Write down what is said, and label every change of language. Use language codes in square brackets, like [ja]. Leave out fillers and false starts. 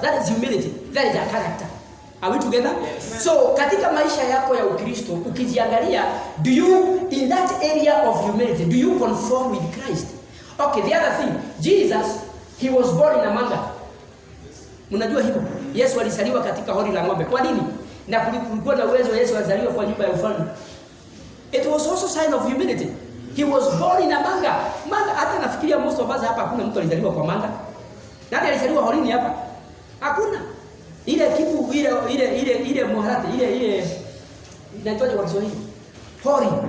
[en] That is humility. That is a character. Are we together? Yes. So, [sw] katika maisha yako ya Ukristo, ukijiangalia, [en] do you, in that area of humility, do you conform with Christ? Okay, the other thing, Jesus, he was born in a manger. [sw] Mnajua hivyo? Yesu alizaliwa katika hori la ng'ombe. Kwa nini? Na kulikuwa na uwezo Yesu alizaliwa kwa nyumba ya ufalme. [en] It was also sign of humility. He was born in a manger. [sw] Manga, hata nafikiria [en] most of us [sw] hapa hakuna mtu alizaliwa kwa manga. Nani alizaliwa horini hapa? Hakuna. Ile kitu ile muharati, ile inaitwaje kwa Kiswahili? Hori.